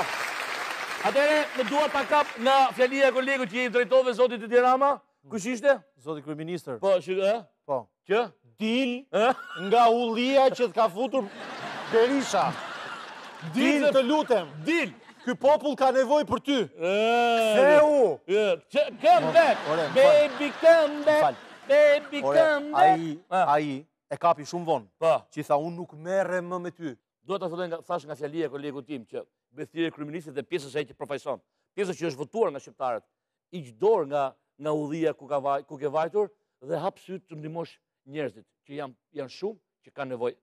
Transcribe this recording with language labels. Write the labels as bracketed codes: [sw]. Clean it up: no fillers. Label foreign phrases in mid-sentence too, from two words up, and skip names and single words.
[sq] Atere, në dua ta kap nga fjalia e kolegut që i drejtove zotit Edi Rama. Kush ishte? Zoti kryeministër. Po, Po. Që? Dil nga ullia që t'ka futur Berisha. Dil të lutem. Dil. Ky popull ka nevojë për ty. Ktheu. [en] Come back. Baby, come back. Baby, come back. [sq] Ai e kapi shumë vonë. Po. Që i tha unë nuk merrem më me ty. Duhet ta filloj thash nga fjalia e kolegut tim që mbështetja e kryeministit dhe pjesës së ai që përfaqëson. Pjesa që është votuar nga shqiptarët. Iq dorë nga udhia ku ke vajtur dhe hap syt të ndihmosh njerëzit që janë shumë që kanë nevojë.